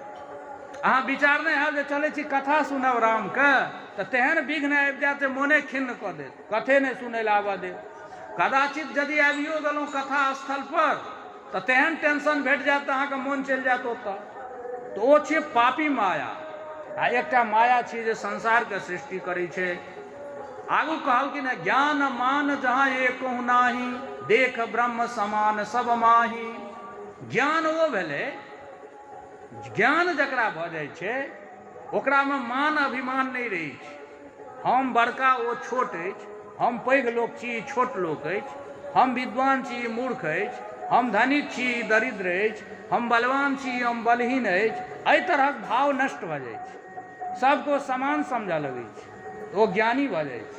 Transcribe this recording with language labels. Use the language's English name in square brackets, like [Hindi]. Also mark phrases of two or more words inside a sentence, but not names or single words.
[Maithili] अहाँ विचार नहीं हैब जे चलै छी कथा सुनब राम के तऽ तेहन विघ्न आबि जायत जे मोने खिन्न कऽ देत, कथे नहीं सुनै लए आबऽ देत। कदाचित यदि आबियो गेलहुँ कथा स्थल पर तऽ तेहन टेंशन भेट जायत तऽ अहाँके मोन चलि जायत ओतऽ। तऽ ओ छै पापी माया। आ एकटा माया छै जे संसार के सृष्टि करै छै। आगू कहलखिन [Awadhi] है ज्ञान मान जहाँ एकहु नाही, देख ब्रह्म समान सब माही। [Maithili] ज्ञान ओ भेलै, ज्ञान जकरा भऽ जाइ छै ओकरामे मान अभिमान नहीं रहै छै। हम बड़का ओ छोट अछि, हम पैघ लोक छी छोट लोक अछि, हम विद्वान छी मूर्ख अछि, हम धनिक छी दरिद्र अछि, हम बलवान छी हम बलहीन अछि, एहि तरहक भाव नष्ट भऽ जाइ छै, सबको समान समझऽ लगै छै, ओ ज्ञानी भऽ जाइ छै।